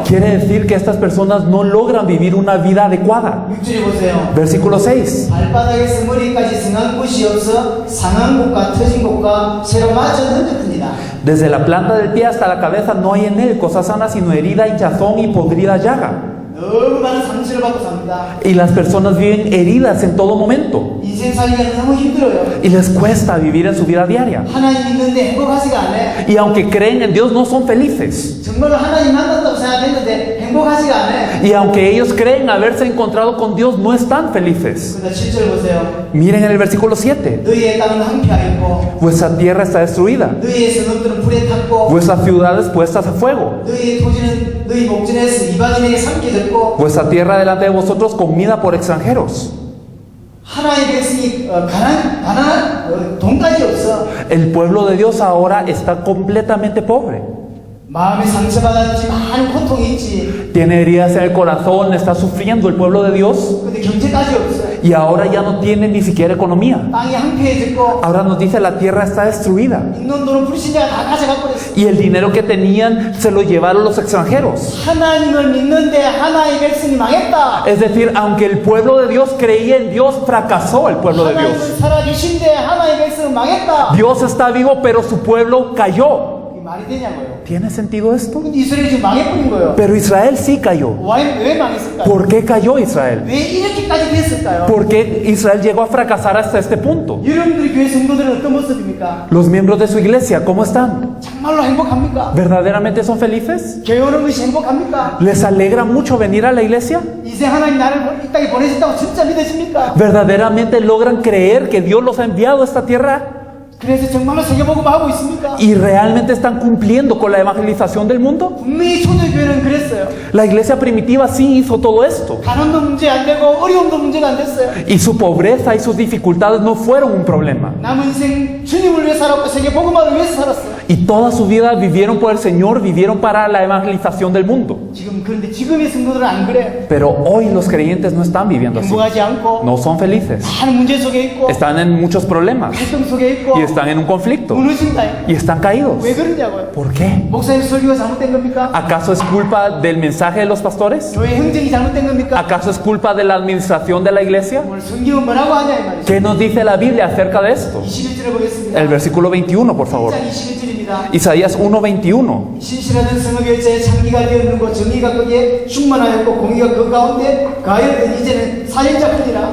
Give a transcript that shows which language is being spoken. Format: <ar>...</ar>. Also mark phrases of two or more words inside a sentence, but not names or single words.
<es>Quiere decir que estas personas no logran vivir una vida adecuada.</es> <ko>6절에 보세요.</ko> <es>Versículo 6.</es> <ko>발바닥에서 머리까지 성한 곳이 없어 상한 곳과 터진 곳과 새로 맞은 흔적뿐이다.</ko> <es>Desde la planta del pie hasta la cabeza no hay en él cosa sana sino herida, hinchazón y podrida llaga.</es> <ko>너무 많은 상처를 받고 삽니다.</ko> <es>Y las personas viven heridas en todo momento.</es> <ko>인생 살기가 너무 힘들어요.</ko> <es>Y les cuesta vivir en su vida diaria.</es> <ko>하나님 믿는데 행복하지가 않아요.</ko> <es>Y aunque creen en Dios no son felices.</es> <ko>정말로 하나님 만났다고 생각했는데 행복하지가 않아요.</ko> <es>Y aunque ellos creen haberse encontrado con Dios no están felices.</es> <ko>그러다 7절 보세요.</ko> <es>Miren en el versículo 7.</es> <ko>너희의 땅은 황폐하였고</ko> <es>Vuestra tierra está destruida.</es> <ko>너희의 성읍들은 불에 탔고</ko> <es>Vuestras ciudades puestas a fuego.</es> <ko>너희의 토지는 너희 목전에서 이방인에게 삼켜졌고</ko> <es>Vuestra tierra delante de vosotros comida por extranjeros.</es> <ko>하나님의 백성이 가난한 돈까지 없어.</ko> <es>El pueblo de Dios ahora está completamente pobre.</es> <ko>마음이 상처받았지 많은 고통이 있지.</ko> <es>Tiene heridas en el corazón, está sufriendo el pueblo de Dios.</es> <ko>근데 경제까지 없어.</ko> <es>Y ahora ya no tiene ni siquiera economía.</es> <ko>땅이 황폐해졌고</ko> <es>Ahora nos dice la tierra está destruida.</es> <ko>있는 돈은 불신자가 다 가져가 버렸어.</ko> <es>Y el dinero que tenían se lo llevaron los extranjeros.</es> <ko>하나님을 믿는데 하나님의 백성이 망했다.</ko> <es>Es decir, aunque el pueblo de Dios creía en Dios, fracasó el pueblo de Dios.</es> <ko>하나님은 살아계신데 하나님의 백성은 망했다.</ko> <es>Dios está vivo, pero su pueblo cayó.</es> <ko>이게 말이 되냐고요.</ko> <es>¿Tiene sentido esto?</es> <ko>근데 이스라엘이 지금 망해버린 거예요.</ko> <es>Pero Israel sí cayó.</es> <ko>왜 망했을까요?</ko> <es>¿Por qué cayó Israel?</es> <ko>왜 이렇게까지 됐을까요?</ko> <es>¿Por qué Israel llegó a fracasar hasta este punto?</es> <ko>여러분들이 교회 성도들은 어떤 모습입니까?</ko> <es>Los miembros de su iglesia, ¿cómo están?</es> <ko>정말로 행복합니까?</ko> <es>¿Verdaderamente son felices?</es> <ko>교회 오는 것이 행복합니까?</ko> <es>¿Les alegra mucho venir a la iglesia?</es> <ko>이제 하나님 나를 이 땅에 보내셨다고 진짜 믿으십니까?</ko> <es>¿Verdaderamente logran creer que Dios los ha enviado a esta tierra?</es> <ko>그래서 정말로 세계복음 하고 있습니까?</ko> <es>¿Y realmente están cumpliendo con la evangelización del mundo?</es> <ko>분명히 초대교회는 그랬어요.</ko> <es>La iglesia primitiva sí hizo todo esto.</es> <ko>가난도 문제 안 되고 어려움도 문제가 안 됐어요.</ko> <es>Y su pobreza y sus dificultades no fueron un problema.</es> <ko>남은 인생 주님을 위해 살았고 세계복음화를 위해서 살았어요.</ko> <es>Y toda su vida vivieron por el Señor, vivieron para la evangelización del mundo.</es> <ko>그런데 지금의 성도들은 안 그래.</ko> <es>Pero hoy los creyentes no están viviendo así.</es> <ko>행복하지 않고</ko> <es>No son felices.</es> <ko>많은 문제 속에 있고</ko> <es>Están en muchos problemas.</es> <ko>갈등 속에 있고</ko> <es>Y están en un conflicto.</es> <ko>무너진다.</ko> <es>Y están caídos.</es> <ko>왜 그러냐고요?</ko> <es>¿Por qué?</es> <ko>목사님 설교가 잘못된 겁니까?</ko> <es>¿Acaso es culpa del mensaje de los pastores?</es> <ko>교회 행정이 잘못된 겁니까?</ko> <es>¿Acaso es culpa de la administración de la iglesia?</es> <ko>오늘 성경은 뭐라고 하냐 이 말이죠.</ko> <es>¿Qué nos dice la Biblia acerca de esto?</es> <ko>21절을 보겠습니다.</ko> <es>El versículo 21, por favor.</es> <ko>1장 21절입니다. 있습니다.</ko> <es>Isaías 1:21.</es> <ko>신실하던 성읍에 제 창기가 되었는고 정의가 거기에 충만하였고 공의가 그 가운데 가하였더니 이제는 살인자뿐이라.</ko>